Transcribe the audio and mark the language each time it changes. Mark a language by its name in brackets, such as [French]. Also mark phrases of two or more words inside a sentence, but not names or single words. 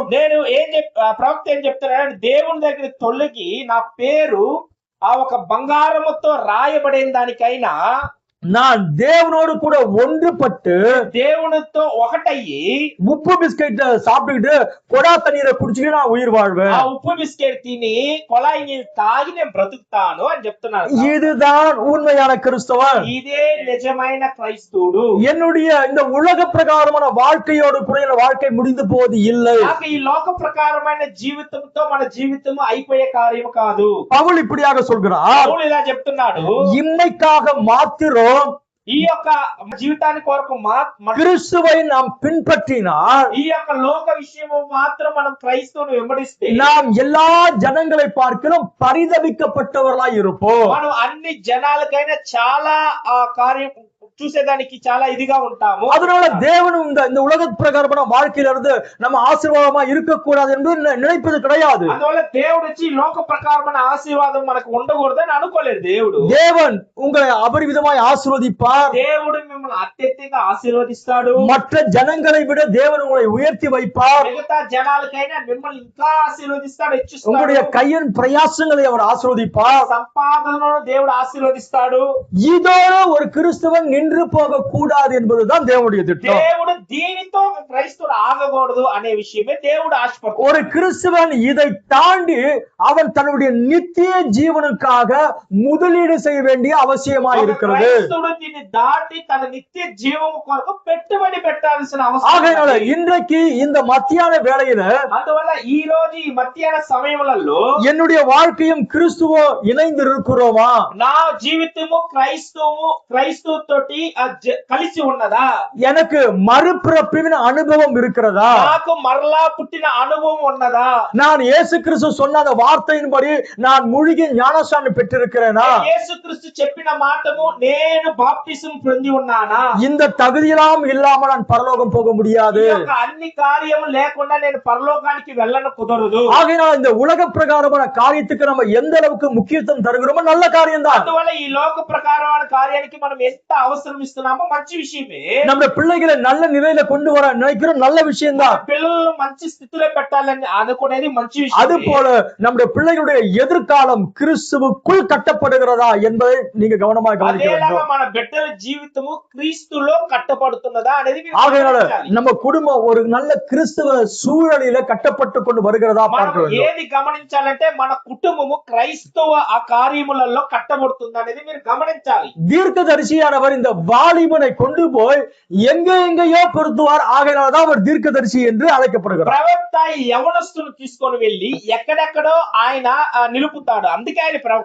[Telugu] నేను ప్రవక్త ఏం చెప్తున్నాడు, దేవుని దగ్గర తొలగి నా పేరు ఆ ఒక బంగారముతో రాయబడిన దానికైనా [Tamil] நான் தேவனோடு கூட ஒன்றுபட்டு [Telugu] దేవునితో ఒకటయ్యి [Tamil] உப்பு பிஸ்கெட் சாப்பிட்டுக்கிட்டு கொடா தண்ணீரை குடிச்சுட்டு நான் உயிர் வாழ்வேன். [Telugu] ఆ ఉప్పు బిస్కెట్ తిని కొలాయి నీళ్ళు తాగి నేను బ్రతుకుతాను అని చెప్తున్నాడు. [Tamil] இதுதான் உண்மையான கிறிஸ்தவன். [Telugu] ఇదే నిజమైన క్రైస్తవుడు. [Tamil] என்னுடைய இந்த உலக பிரகாரமான வாழ்க்கையோடு கூட என் வாழ்க்கை முடிந்து போவது இல்லை. [Telugu] నాకు ఈ లోక ప్రకారమైన జీవితంతో మన జీవితం అయిపోయే కార్యం కాదు. [Tamil] பவுல் இப்படியாக சொல்கிறார், [Telugu] పౌలు ఇలా చెప్తున్నాడు, [Tamil] இன்மைக்காக மாத்திரம் [Telugu] ఈ యొక్క జీవితానికి కొరకు [Tamil] கிறிஸ்துவை நாம் பின்பற்றினால் [Telugu] ఈ యొక్క లోక విషయము మాత్రం మనం క్రైస్తవుని వెంబడిస్తే [Tamil] நாம் எல்லா ஜனங்களை பார்க்கிறோம் பரிதவிக்கப்பட்டவர்களாய் இருப்போம். [Telugu] మనం అన్ని జనాలకైనా చాలా ఆ కార్యం చూసేదానికి చాలా ఇదిగా ఉంటాము. [Tamil] அதனால தேவனும் இந்த உலக பிரகாரமான வாழ்க்கையில இருந்து நம்ம ஆசீர்வாதமா இருக்கக்கூடாது என்று நினைப்பது கிடையாது. [Telugu] అందువల్ల దేవుడు వచ్చి లోక ప్రకారమైన ఆశీర్వాదం మనకు ఉండకూడదని అనుకోలేదు దేవుడు. [Tamil] தேவன் உங்களை அபரிவிதமாய் ஆசீர்வதிப்பார். [Telugu] దేవుడు మిమ్మల్ని అత్యధికంగా ఆశీర్వదిస్తాడు. [Tamil] மற்ற ஜனங்களை விட தேவன் உங்களை உயர்த்தி வைப்பார். [Telugu] మిగతా జనాలకైనా మిమ్మల్ని ఇంకా ఆశీర్వదిస్తాడు, హెచ్చిస్తాడు. [Tamil] உங்களுடைய கையின் பிரயாசங்களை அவர் ஆசீர்வதிப்பார். [Telugu] సంపాదనను దేవుడు ఆశీర్వదిస్తాడు. [Tamil] இதோட ஒரு கிறிஸ்தவன் நின்று போக கூடாது என்பதுதான் தேவனுடைய திட்டம். [Telugu] దేవుడు దీనితో క్రైస్తవుడు ఆగకూడదు అనే విషయమే దేవుడు ఆశపడుతున్నాడు. [Tamil] ஒரு கிறிஸ்தவன் இதை தாண்டி அவன் தன்னுடைய நித்திய ஜீவனுக்காக முதலீடு செய்ய வேண்டிய அவசியமா இருக்கிறது. [Telugu] క్రైస్తవుడు దీన్ని దాటి తన నిత్య జీవము కొరకు పెట్టుబడి పెట్టాల్సిన అవసరం. [Tamil] ஆகையால இன்றைக்கு இந்த மத்தியான வேளையில [Telugu] అందువల్ల ఈ రోజు ఈ మధ్యాహ్న సమయములలో [Tamil] என்னுடைய வாழ்க்கையும் கிறிஸ்துவோ இணைந்து இருக்கிறோமா? [Telugu] నా జీవితము క్రైస్తవుతోటి కలిసి ఉన్నదా? [Tamil] எனக்கு மறுபிறப்பின் அனுபవం இருக்கிறதா? [Telugu] నాకు మరలా పుట్టిన అనుభవం ఉన్నదా? [Tamil] நான் இயேசு கிறிஸ்து சொன்ன அந்த வார்த்தையின்படி நான் முழுகி ஞானஸ்நானம் பெற்றிருக்கிறேனா? [Telugu] యేసుక్రీస్తు చెప్పిన మాటము నేను బాప్టిజం పొంది ఉన్నానా? [Tamil] இந்த தகுதியெல்லாம் இல்லாம நான் பரலோகம் போக முடியாது. [Telugu] ఈ యొక్క అన్ని కార్యము లేకుండా నేను పరలోకానికి వెళ్ళను, కుదరదు. [Tamil] ஆகையால் இந்த உலக பிரகாரமான காரியத்துக்கு நம்ம எந்த அளவுக்கு முக்கியத்துவம் தருகிறோமோ நல்ல காரியம் தான். [Telugu] అందువల్ల ఈ లోక ప్రకారమైన కార్యానికి మనం ఎంత అవసరం ఇస్తున్నామో మంచి విషయమే. [Tamil] நம்ம பிள்ளைகளை நல்ல நிலையில கொண்டு வர நினைக்கிறோம், நல்ல விஷயம் தான். [Telugu] పిల్లలను మంచి స్థితిలో పెట్టాలని అనుకునేది మంచి విషయం. [Tamil] அது போல நம்முடைய பிள்ளைகளுடைய எதிர்காலம் கிறிஸ்துவுக்குள் கட்டப்படுகிறதா என்பதை நீங்க கவனமாக கவனிக்க வேண்டும். [Telugu] మన బిడ్డల జీవితము క్రీస్తులో కట్టబడుతున్నదా అనేది [Tamil] ஆகையால நம்ம குடும்பம் ஒரு நல்ல கிறிஸ்துவ சூழலில கட்டப்பட்டு கொண்டு வருகிறதா பார்க்க வேண்டும். [Telugu] ఏది గమనించాలంటే మన కుటుంబము క్రైస్తవ ఆ కార్యములలో కట్టబడుతుంది అనేది మీరు గమనించాలి. [Tamil] தீர்க்கதரிசியானவர் இந்த வாலிபனை கொண்டு போய் எங்கேயோ பொருத்துவார். ஆகையால்தான் அவர் தீர்க்கதரிசி என்று அழைக்கப்படுகிறார். [Telugu] ప్రవక్త ఈ యవనస్తును తీసుకొని వెళ్ళి ఎక్కడెక్కడో ఆయన నిలుపుతాడు, అందుకే ఆయన ప్రవక్త.